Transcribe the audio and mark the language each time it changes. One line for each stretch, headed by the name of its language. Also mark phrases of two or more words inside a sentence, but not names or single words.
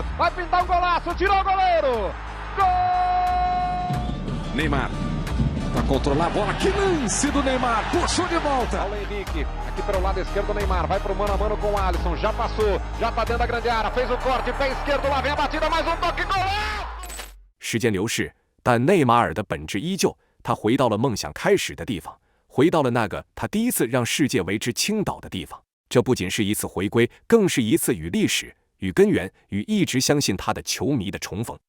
Portuguese: Vai pintar um golaço, tirou o goleiro. Gol! Neymar para controlar a bola, que lance do Neymar, puxou de volta. Paulo Henrique, aqui pelo lado esquerdo, Neymar vai pro mano a mano com o Alisson, já passou, já tá dentro da grande área, fez o corte, pé esquerdo, lá vem a batida, mais um toque, gol!
Chinese: 时间流逝，但内马尔的本质依旧，他回到了梦想开始的地方，回到了那个他第一次让世界为之倾倒的地方。这不仅是一次回归，更是一次与历史、与根源、与一直相信他的球迷的重逢。